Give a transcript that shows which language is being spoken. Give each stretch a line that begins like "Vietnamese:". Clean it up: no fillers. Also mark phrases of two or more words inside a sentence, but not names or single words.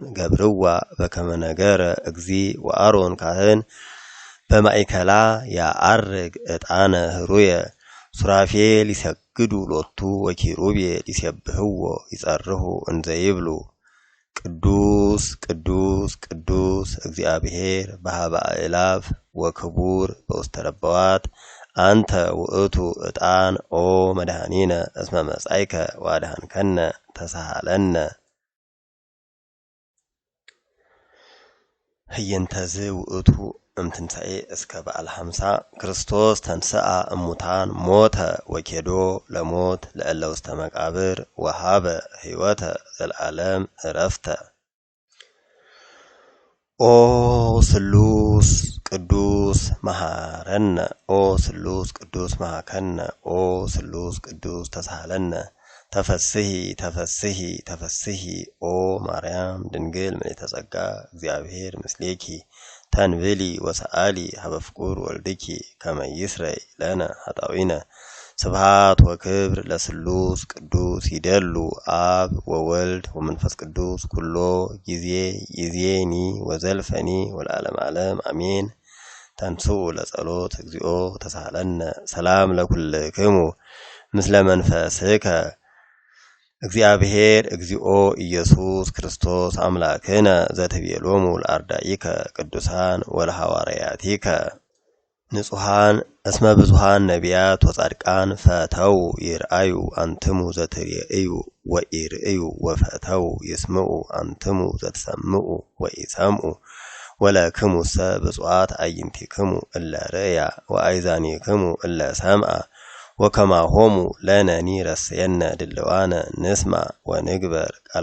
Geez: ገብርዋ በከመ ነገረ እግዚ ወአሮን ካህን በማእከላ ያአርግ ዕጣነ ህሩየ ሱራፌል ይሰግዱ ሎቱ ወኪሩቤል ይሴብሕዎ ይጸርሑ እንዘ ይብሉ ቅዱስ ቅዱስ ቅዱስ እግዚአብሔር በኀበ አእላፍ ወክቡር በውስተ ረበዋት አንተ ውእቱ ዕጣን ኦ መድኃኒነ እስመ መጻእከ ወአድኀንከነ ተሳሃለነ ህየንተዝ ውእቱ እምትንሣኤ እስከ በዓል 50 ክርስቶስ ተንሥአ እሙታን ሞተ ወኬዶ ለሞት ለእለ ውስተ መቃብር ወሀበ ሕይወተ ዘለዓለም ዕረፍተ ኦ ስሉስ ቅዱስ መሐረነ ኦ ስሉስ ቅዱስ መሐከነ ኦ ስሉስ ቅዱስ ተሳሃለነ ተፈስሒ ተፈስሒ ተፈስሒ ኦ ማርያም ድንግል ምልዕተ ጸጋ እግዚአብሔር ምስሌኪ ተንብሊ ወሰአሊ ሀበ ፍቁር ወልድኪ ከመ ይስረይ ለነ ኃጣውኢነ ስብሐት ወክብር ለስሉስ ቅዱስ ይደሉ አብ ወወልድ ወመንፈስ ቅዱስ ኩሎ ጊዜ ይዜኒ ወዘልፈኒ ወለዓለመ ዓለም አሜን። ተንሥኡ ለጸሎት እግዚኦ ተሳሃለነ ሰላም ለኩልክሙ ምስለ መንፈስከ እግዚአብሔር እግዚኦ ኢየሱስ ክርስቶስ አምላክነ ዘትቤሎሙ ለአርዳኢከ ቅዱሳን ወለሐዋርያቲከ ንጹሐን እስመ ብዙኃን ነቢያት ወጻድቃን ፈተው ይርአዩ አንትሙ ዘትርእዩ ወኢርእዩ ወፈተው ይስምዑ አንትሙ ዘትሰምዑ ወኢሰምዑ ወለክሙሰ ብፁዓት አዕይንቲክሙ እለ ርእያ ወአእዛኒክሙ እለ ሰምዓ ወከማሆሙ ለነኒ ረስየነ ድልዋነ ንስማ ወንግበር ቃለ